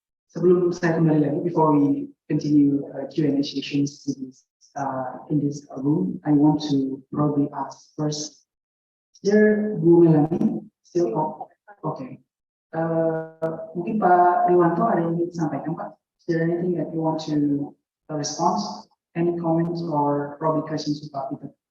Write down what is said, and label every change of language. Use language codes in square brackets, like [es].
[id] Sebelum saya kembali lagi, [en] before we continue Q&A sessions in this room, I want to probably ask first, is there Bu Melanie still on? Okay. [id] Mungkin Pak Riwanto ada yang ingin disampaikan, Pak? [en] Is there anything that you want to respond? Any comments or probably questions to Pak Peter?